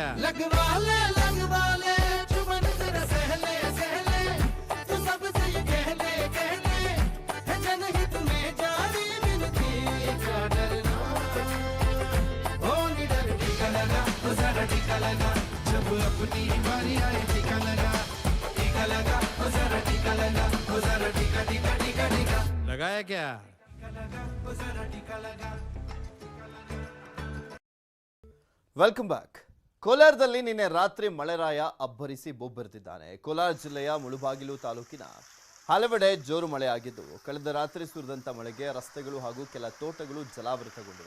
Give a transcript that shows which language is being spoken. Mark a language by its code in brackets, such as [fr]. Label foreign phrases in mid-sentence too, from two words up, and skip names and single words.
[hi] लगवा ले चुमन तेरा सहले सहले, तू सबसे ये कह ले है जनहित में जारी मिलती क्या डरना, ओ निडर टीका लगा वो जरा टीका लगा, जब अपनी बारी आए टीका लगा, टीका लगा वो जरा टीका लगा, वो जरा टीका टीका टीका टीका लगाया क्या? टीका लगा वो जरा टीका लगा. [en] welcome back. [kn] ಕೋಲಾರದಲ್ಲಿ ನಿನ್ನೆ ರಾತ್ರಿ ಮಳೆರಾಯ ಅಬ್ಬರಿಸಿ ಬೊಬ್ಬೆರೆದಿದ್ದಾನೆ. ಕೋಲಾರ ಜಿಲ್ಲೆಯ ಮುಳುಬಾಗಿಲು ತಾಲೂಕಿನ ಹಲವೆಡೆ ಜೋರು ಮಳೆಯಾಗಿದ್ದು, ಕಳೆದ ರಾತ್ರಿ ಸುರಿದಂಥ ಮಳೆಗೆ ರಸ್ತೆಗಳು ಹಾಗೂ ಕೆಲ ತೋಟಗಳು ಜಲಾವೃತಗೊಂಡಿವೆ.